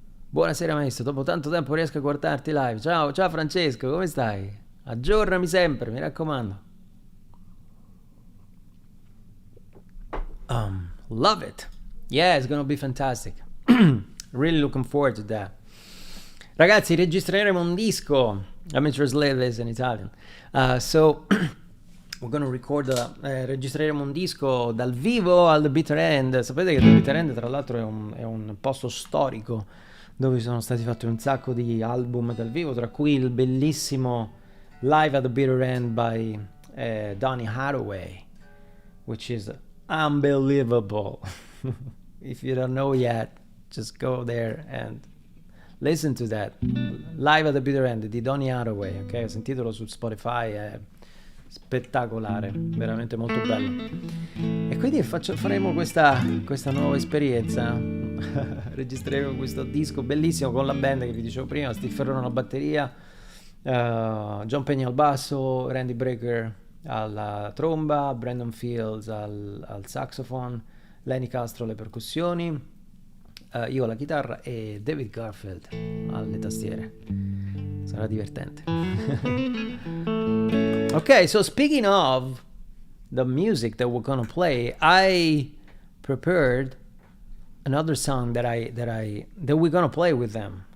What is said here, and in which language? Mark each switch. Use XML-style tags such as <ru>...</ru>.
<it>Buonasera maestro, dopo tanto tempo riesco a guardarti live. Ciao Francesco, come stai? Aggiornami sempre, mi raccomando.</it> <en>Love it. Yeah, it's gonna be fantastic. Really looking forward to that.</en> <it>Ragazzi, registreremo un disco.</it> <en>Let me translate this in Italian. So we're gonna</en> <it>registreremo un disco dal vivo al The Bitter End. Sapete che The Bitter End, tra l'altro, è un posto storico dove sono stati fatti un sacco di album dal vivo, tra cui il bellissimo Live at the Bitter End</it> <en>by Donny Hathaway, which is unbelievable. If you don't know yet, just go there and listen to that.</en> <it>Live at the Bitter End di Donny Hathaway, ok? Sentitelo su Spotify, è spettacolare, veramente molto bello. E quindi faremo questa nuova esperienza. Registreremo questo disco bellissimo con la band che vi dicevo prima, Steve Ferrone alla batteria, John Pena al basso, Randy Brecker alla tromba, Brandon Fields al saxophone, Lenny Castro alle percussioni, io alla chitarra e David Garfield alle tastiere. Sarà divertente.</it> <en>Okay, so speaking of the music that we're gonna play, I prepared another song that we're gonna play with them.</en>